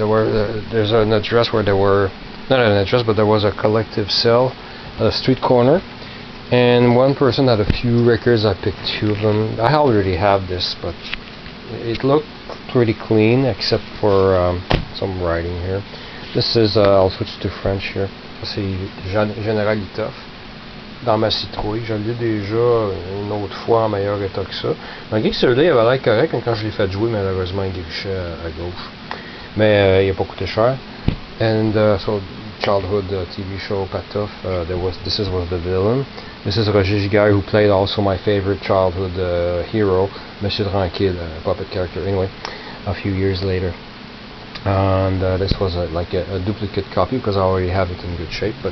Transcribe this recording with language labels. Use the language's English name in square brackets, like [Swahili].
[English] There's an address where there were. Not an address, but there was a collective sale at a street corner, and one person had a few records. I picked 2 of them. I already have this, but it looked pretty clean except for some writing here. This is I'll switch to French here. [French] C'est Général Litoff dans ma citrouille. Je l'ai déjà une autre fois en meilleur état que ça. Malgré que celui-là il avait l'air correct, quand je l'ai fait jouer, malheureusement il grichait à gauche. Mais il n'a pas coûté cher. [English] And so childhood TV show Patoff, this was the villain. This is Roger Giguère, who played also my favorite childhood hero, Monsieur Tranquille, puppet character. Anyway, a few years later, and this was like a duplicate copy because I already have it in good shape.